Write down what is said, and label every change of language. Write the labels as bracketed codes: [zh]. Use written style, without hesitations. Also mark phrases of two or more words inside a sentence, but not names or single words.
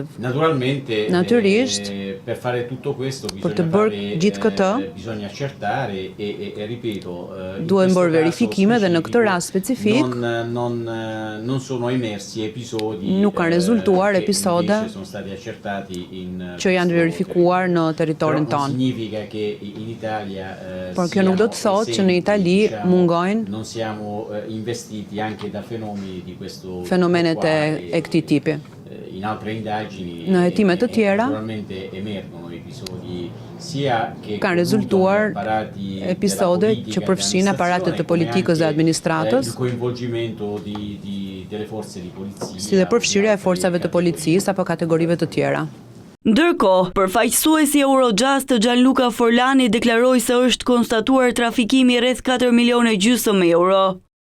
[sq] Natyrisht, për të bërë gjithë këtë, duhen bërë verifikime dhe në këtë rast specifik nuk kanë rezultuar episode që janë verifikuar në territorin tonë. Por kjo nuk do të thotë që në Itali mungojnë [it] non siamo investiti anche da fenomeni di questo [sq] fenomenet e këtij tipi. [it] In altre indagini [sq] në hetime të tjera [it] naturalmente emergono episodi sia che [sq] kanë rezultuar episode që përfshin aparatet të politikës dhe administratës, [it] delle forze di polizia, [sq] si dhe përfshirja e forcave të policisë apo kategorive të tjera. Ndërkohë, përfaqësuesi Eurojust Gianluca Forlani deklaroi se është konstatuar trafikimi rreth 4,5 milion euro.